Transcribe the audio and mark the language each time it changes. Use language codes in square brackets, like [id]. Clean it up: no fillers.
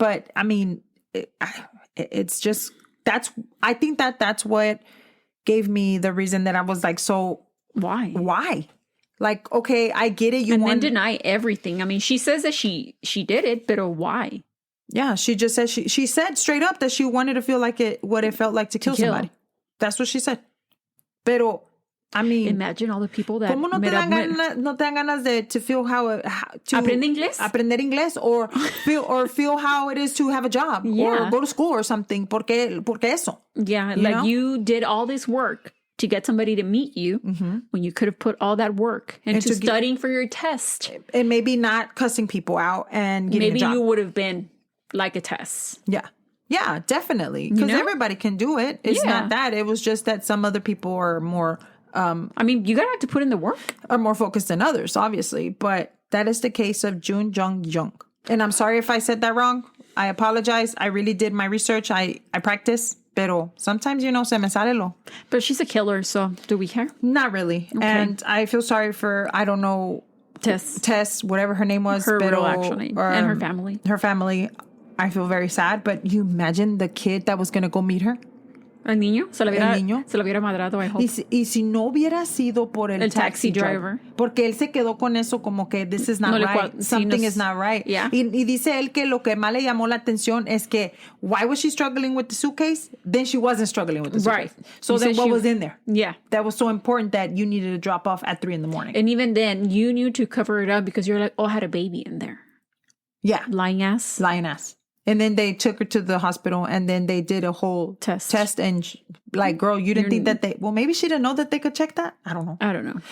[en] But I mean, it's just, I think that's what gave me the reason that I was like, so why? Like, okay, I get it. Then deny everything. I mean, she says that she did it, but why? Yeah, she just said, she said straight up that she wanted to feel like what it felt like to kill somebody. That's what she said. [es] Pero, [en] I mean, imagine all the people that [es] ¿Cómo no te dan ganas [en] to feel how to [es] aprender [en] inglés or feel how it is to have a job or go to school or something? [es] Porque eso. [en] Yeah, like you did all this work to get somebody to meet you when you could have put all that work into studying for your test. And maybe not cussing people out and getting a job. Maybe you would have been like a Tess. Yeah. Yeah, definitely. Because everybody can do it. It's not that. It was just that some other people are more... I mean, you gotta have to put in the work. Are more focused than others, obviously. But that is the case of Jung Yoo-Jung. And I'm sorry if I said that wrong. I apologize. I really did my research. I practice. [es] Pero [en] sometimes, you know, [es] se me sale lo. [en] But she's a killer, so do we care? Not really. Okay. And I feel sorry for, I don't know, Tess, whatever her name was. Her real actual name. And her family. Her family. I feel very sad. But you imagine the kid that was going to go meet her? [es] El niño se lo hubiera madrado, I hope. Y si no hubiera sido por el taxi driver. Porque él se quedó con eso como que [en] this is not right. Something is not right. Yeah. [es] Y dice él que lo que más le llamó la atención es que [en] why was she struggling with the suitcase? Then she wasn't struggling with the suitcase. Right. So then what was in there? Yeah. That was so important that you needed to drop off at 3 a.m. And even then, you knew to cover it up because you're like, oh, I had a baby in there. Yeah. Lying ass. And then they took her to the hospital, and then they did a whole test and like, girl, you didn't think that maybe she didn't know that they could check that. I don't know.